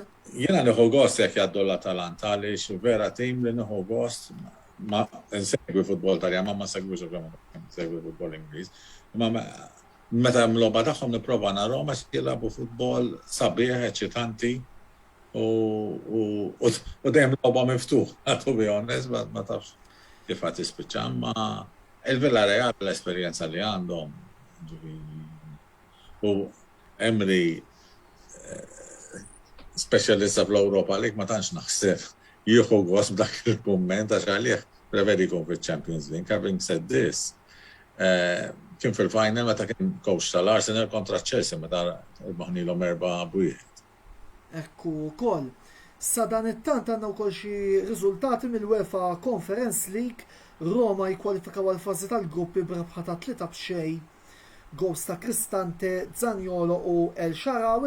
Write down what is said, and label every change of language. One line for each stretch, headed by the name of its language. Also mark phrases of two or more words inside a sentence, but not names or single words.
Maltese: Jiena nieħu gost jekk jgħaddu l-Atalanta għaliex vera tim li nieħu gost ma nsegwi futbol Taljan, ma nsegwix nsegwi futbol Ingliż. Imma meta mlogħba tagħhom nipprova narhom għax jilagħbu futbol sabiħ, eċitanti u dejjem logħba miftuħ,
English: to be honest,
Maltese: ma tafx kif qed tispiċċa, ma il-Villarreal l-esperjenza li għandhom u Emery specialista fl-Europa League ma tantx naħseb jieħu għos b'dak il-kumment għax għalih preferi jkun fil-Champions League.
English: Having said this,
Maltese: kien fil-final meta kien coach tal-Arsenal kontra Chelsea meta maħnilhom 4-1. Ekku wkoll. Sa dan it-tant għandna wkoll xi riżultati mill-UEFA Conference League. Roma jkwalifikaw għal fażi tal-gruppi b'rebħa ta' 3-0 gols ta' Cristante, Zaniolo u El Shaarawy.